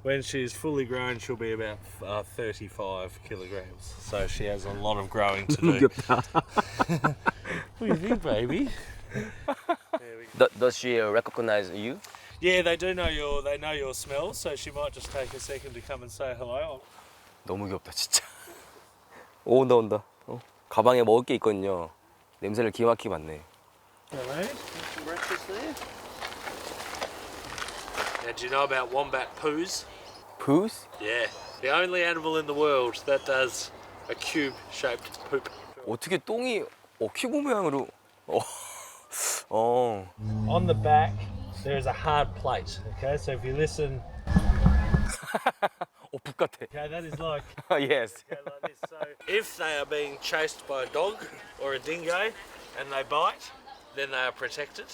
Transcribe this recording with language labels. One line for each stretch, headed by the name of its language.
English: When she's fully grown, she'll be about 35 kilograms. So she has a lot of growing to do.
Korean: 귀엽다.
English: What do you think, baby? Does she recognize you? Yeah, they know your smell, so she might just take a second to come and say hello.
Korean: 너무 귀엽다 진짜. 오 온다. 가방에 먹을 게 있거든요. 냄새를 기가 막히게 맡네.
English: Hello. Some breakfast there. Now, do you know about wombat poos? Poos? Yeah, the only animal in the world that does a cube-shaped poop.
Korean: 어떻게 똥이 큐브 모양으로?
English: On the back, there is a hard plate. Okay, so if you listen,
Korean: 북 같아.
English: okay, that is like. yes. Go like this. So if they are being chased by a dog or a dingo and they bite, then they are protected.